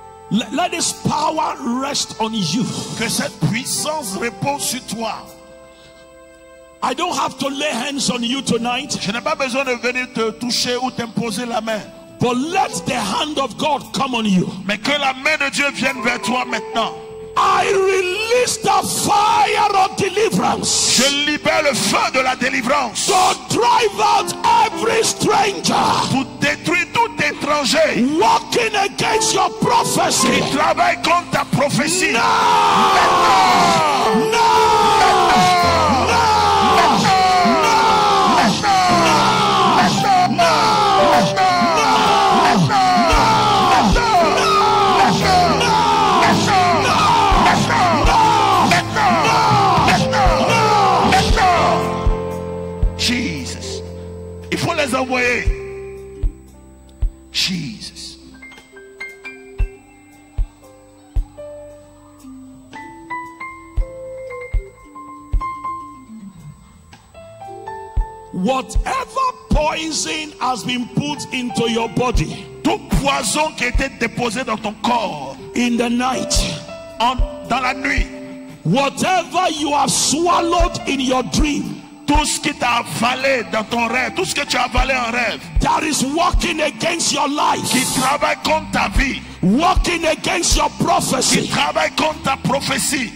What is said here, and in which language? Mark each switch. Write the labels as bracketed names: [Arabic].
[English] Let this power rest on you. [French] Que cette puissance repose sur toi. [English] I don't have to lay hands on you tonight. [French] Je n'ai pas besoin de venir te toucher ou t'imposer la main. [English] But let the hand of God come on you. [French] Mais que la main de Dieu vienne vers toi maintenant. [English] I release the fire of deliverance. [French] Je libère le feu de la délivrance. [English] To drive out every stranger. [French] Pour détruire tout étranger [English] Walking against your prophecy. [French] qui travaille contre ta prophétie. [English] No! [French] Maintenant. [English] No! [French] Jesus. Il faut les envoyer. Jesus. [English] Whatever poison has been put into your body [French] Tout poison qui était déposé dans ton corps [English] in the night, [French] dans la nuit, [English] whatever you have swallowed in your dream, [French] tout ce qui t'a avalé dans ton rêve, tout ce que tu as avalé en rêve, [English] that is working against your life, [French] qui travaille contre ta vie, [English] working against your [French] qui [English] prophecy. [French] travaille contre ta prophétie.